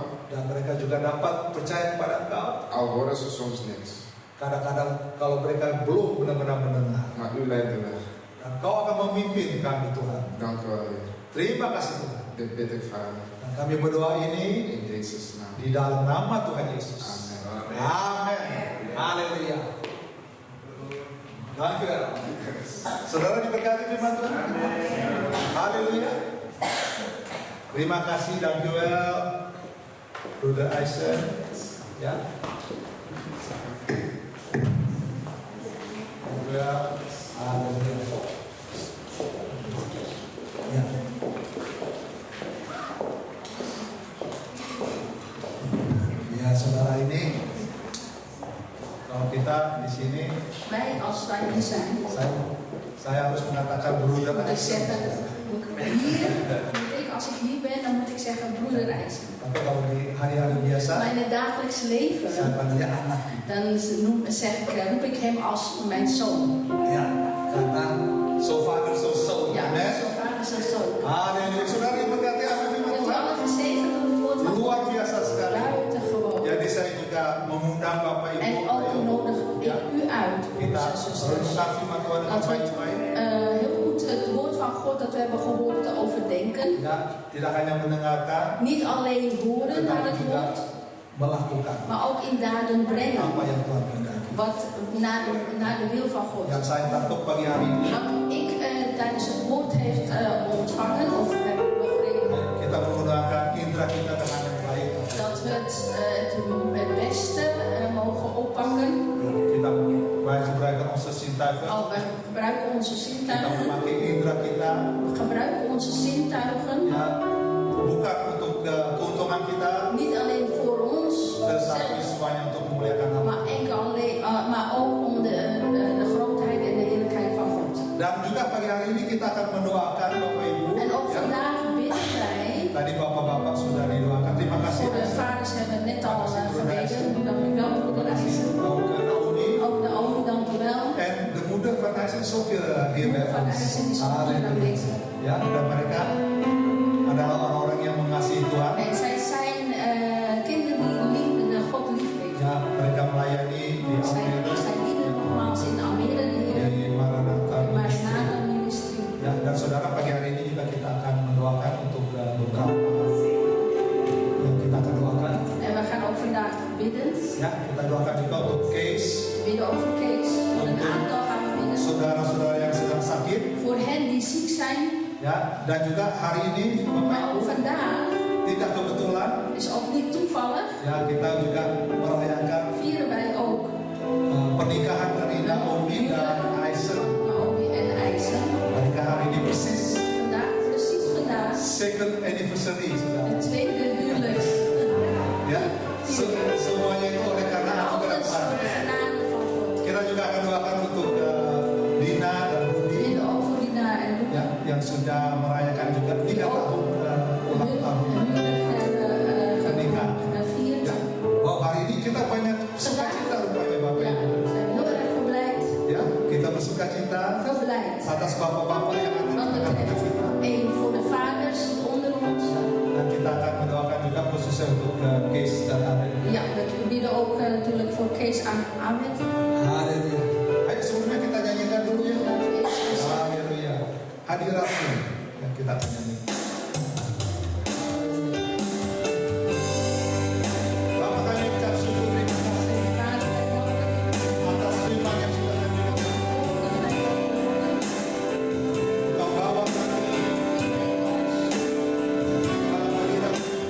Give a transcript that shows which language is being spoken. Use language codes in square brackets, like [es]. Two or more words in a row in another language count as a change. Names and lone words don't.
[id] dan mereka juga dapat percaya kepada Engkau. [nl] al horen ze soms niks. [id] Kadang-kadang kalau mereka belum benar-benar mendengar, [nl] Maar u leidt de weg. [id] dan Kau akan memimpin kami Tuhan. [nl] Dank u wel, Heer. [id] Terima kasih Tuhan. [nl] Dit bid ik, Vader. [id] Dan kami berdoa ini [nl] In Jezus' naam. [id] di dalam nama Tuhan Yesus. [nl] Amen. [id] Amin. Haleluya. [nl] Dank u wel. [id] Saudara diberkati firman Tuhan. Haleluya. Terima kasih, [nl] dank u wel, Bruder Eisen. Ya. Dank u wel. [id] Haleluya. Ya. Ya, saudara, ini kalau kita di sini, [nl] Wij als wij hier zijn, [id] saya harus mengatakan Bruder [nl] moet ik Eisen. zeggen, als ik hier ben, dan moet ik zeggen broeder Eisen. [id] Tapi kalau di hari-hari biasa, [nl] Maar in het dagelijks leven, [id] saya panggilnya anak. [nl] dan roep ik hem als mijn zoon. [id] Ya, karena [en] so father so son. [nl] Ja, Amen. zo vader, zo zoon. [id] Haleluya. Saudara yang berkati apa firman [nl] Dat we [id] Tuhan? [nl] alle gezegend door het woord van [id] Luar [nl] God. [id] biasa sekali. [nl] Buitengewoon. [id] Jadi saya juga mengundang Bapak Ibu. [nl] En ook nodig ik u uit, [id] Kita [nl] broeders en zusters. [id] renungkan firman Tuhan dengan [nl] Laten we [id] baik-baik. [nl] heel goed het woord van God dat we hebben gehoord te overdenken. [id] Ya, tidak hanya mendengarkan, [nl] Niet alleen horen naar [id] tetapi [nl] het [id] juga [nl] woord, [id] melakukan [nl] maar ook in daden brengen. [id] apa yang Tuhan kehendaki. [nl] Wat naar de wil van God. [id] Yang saya tangkap pagi hari ini, [nl] Wat ik tijdens het woord heeft ontvangen of heb begrepen. [id] kita menggunakan indera kita dengan yang baik. [nl] Dat we het beste mogen oppakken. Wij gebruiken onze zintuigen. We gebruiken onze [id] Kita [nl] zintuigen. [id] memakai indera kita. [nl] We gebruiken onze zintuigen. [id] Ya, bukan untuk keuntungan kita, [nl] Niet alleen voor ons [id] tetapi [nl] zelf, [id] semuanya untuk memuliakan nama. [nl] maar ook om de grootheid en de heerlijkheid van God. [id] Dan juga pagi hari ini kita akan mendoakan Bapak Ibu. [nl] En ook [id] Ya. [nl] vandaag bidden wij. [id] Tadi bapak-bapak sudah didoakan. Terima kasih. [nl] Voor de vaders hebben we net al gebeden. Dank u wel, broeder Eisen. Ook Naomi. Ook de oom, dank u wel. En de moeder van Eisen is ook hier bij Van ons. Eisen is ook hier Halleluja. aanwezig. [id] Ya, dan mereka adalah orang-orang yang mengasihi Tuhan. [nl] En zij zijn kinderen die God lief heeft. [id] Ya, mereka melayani di Almere, [nl] Zij dienen nogmaals in Almere de Heer. [id] di Maranatha. Maranatha Ministry. Ya, dan saudara pagi hari ini juga kita akan mendoakan untuk beberapa yang kita akan doakan. [nl] En we gaan ook vandaag bidden. [id] Ya, kita doakan juga untuk Kees, [nl] We bidden over Kees. Voor een aantal gaan we bidden. [id] saudara-saudara yang sedang sakit. [nl] Voor hen die ziek zijn. [id] Ya, dan juga hari ini Bapak [nl] Maar [id] Ibu, [nl] ook vandaag [id] tidak kebetulan [nl] is ook niet toevallig. [id] ya kita juga merayakan [nl] Vieren wij ook [id] pernikahan dari Naomi dan Eisen. [nl] Naomi en Eisen. [id] Mereka hari ini persis [nl] Vandaag, precies vandaag. [en] second anniversary, [id] saudara. [nl] De tweede huwelijk. [id] Ya, semuanya itu oleh karena anugerah [nl] Alles [id] Tuhan. [nl] voor de genade van God. [id] Kita juga akan doakan untuk Dina dan [nl] We Rudi, bidden ook voor Dina en Rudy. [id] ya, yang sudah merayakan juga 3 tahun ulang tahun pernikahan. [nl] gevierd. [id] Ya, wow, hari ini kita banyak sukacita rupanya Bapak [nl] Ja, [id] Ibu. [nl] we zijn heel erg verblijd. [id] Ya, kita bersukacita [nl] Verblijd. [id] atas bapak-bapak yang ada di [nl] Want het [id] tengah-tengah kita. [nl] één voor de vaders onder ons. [id] Dan kita akan mendoakan juga khususnya untuk Kees dan Amin. [nl] Ja, we bidden ook natuurlijk voor Kees aan Ahmed. [id] Haleluya. Ayo sebelumnya kita nyanyikan dulu ya. [nl] Laten we eerst [id] Haleluya. Hadiratmu yang kita akan nyanyi. Bapak kami ucap syukur terima kasih [nl] Vader, wij danken [id] atas firman yang sudah kami dengar. Engkau bawa kami dalam hadirat-Mu.